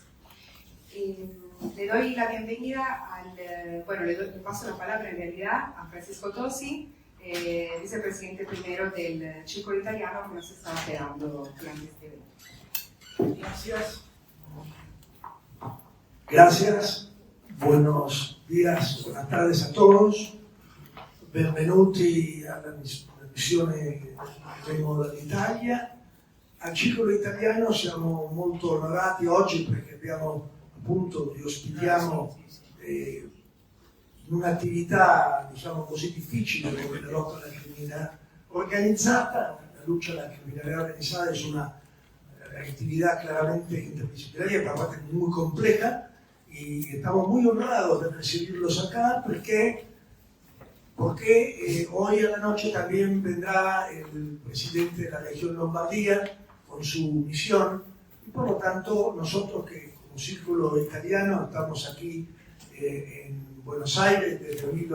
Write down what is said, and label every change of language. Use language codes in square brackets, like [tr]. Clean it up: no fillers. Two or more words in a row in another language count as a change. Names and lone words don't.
[es] Le doy la bienvenida le paso la palabra en realidad a Francisco Tosi, vicepresidente primero del Círculo Italiano, que nos está esperando durante este evento. Gracias. Gracias. Buenos días, buenas tardes a todos. [it] Benvenuti alla missione che vengo dall'Italia. Al Círculo Italiano siamo molto onorati oggi perché abbiamo appunto vi ospitiamo in un'attività diciamo così difficile come la lotta alla criminalità organizzata. [es] La lucha a la criminalidad organizada es una actividad claramente interdisciplinaria, pero aparte muy compleja. Y estamos muy honrados de recibirlos acá porque hoy a la noche también vendrá el presidente de la región Lombardía con su misión y por lo tanto nosotros que como Círculo Italiano estamos aquí en Buenos Aires desde